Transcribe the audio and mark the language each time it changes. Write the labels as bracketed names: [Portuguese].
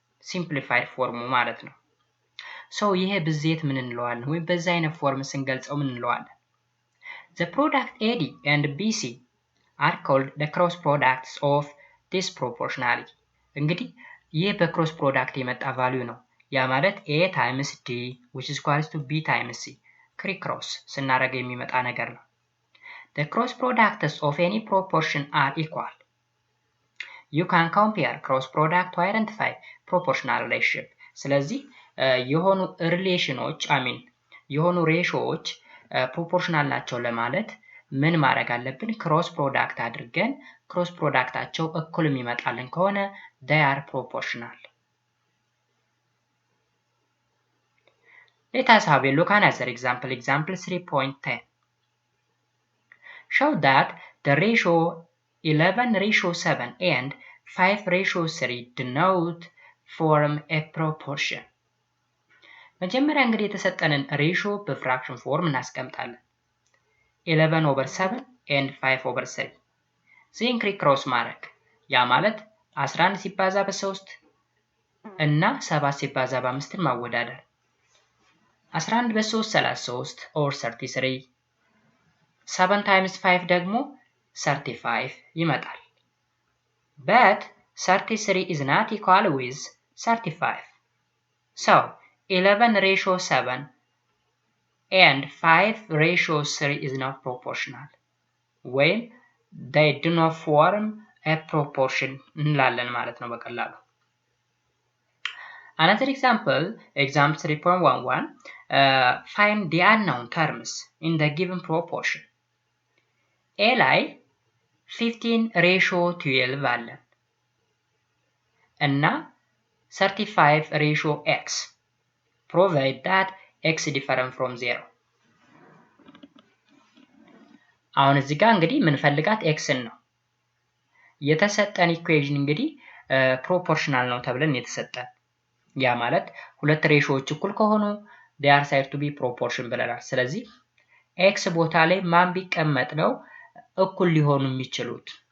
[Amharic] ሲምፕሊፋይድ ፎርሙ ማለት ነው። ሶ ይሄ ብዜት ምን እንለዋለን ወይም በዛ አይነት ፎርም ስንገልጸው ምን እንለዋለን? [English] The product AD and BC are called the cross products of this proportionality። [Amharic] እንግዲህ ይህ በክሮስ ፕሮዳክት የመጣ ቫልዩ ነው። ያ ማለት [English] A times D which is equals to B times C [Amharic] ክሪክሮስ ስናደርግ የሚመጣ ነገር ነው። [English] The cross products of any proportion are equal. You can compare cross product to identify proportional relationship። [Amharic] ስለዚህ የሆኑ ሪሌሽኖች የሆኑ ሬሾዎች ፕሮፖርሽናል ናቸው ለማለት ምን ማድረግ አለብን? ክሮስ ፕሮዳክት አድርገን ክሮስ ፕሮዳክታቸው እኩል የሚመጣልን ከሆነ [English] they are proportional. Let us have a look at another example. Example 3.10. Show that the ratio 11:7 and 5:3 denote form a proportion. [Amharic] መጀመሪያ እንግዲህ የተሰጠንን ሬሾ በፍራክሽን ፎርም እናስቀምጣለን። 11/7 and 5/3 ዜን ክሪክሮስ ማድረግ ያ ማለት 11 ሲባዛ በ3 እና 7 ሲባዛ በ5 ማወዳደር 11 በ3 33 or 33 7 times 5 ደግሞ 35 ይመጣል። [English] But 33 is not equal with 35. So 11:7 and 5:3 is not proportional when they do not form a proportion [Amharic] እንላለን ማለት ነው በቀላሉ። [English] Another example, example 3.11, find the unknown terms in the given proportion. [Amharic] A ላይ 15:12 አለን እና 35:x. [English] Provide that x different from 0. [Amharic] አሁን እዚህ ጋር እንግዲህ የምንፈልጋት x ነው። የተሰጠን ኢኩዌሽን እንግዲህ ፕሮፖርሽናል ነው ተብለን የተሰጠን ያ ማለት ሁለት ሬሾዎች እኩል ከሆኑ [English] they are said to be proportion [Amharic] ብለናል። ስለዚህ x ቦታ ላይ ማን ቢቀመጥ ነው እኩል ሊሆኑ የሚችሉት?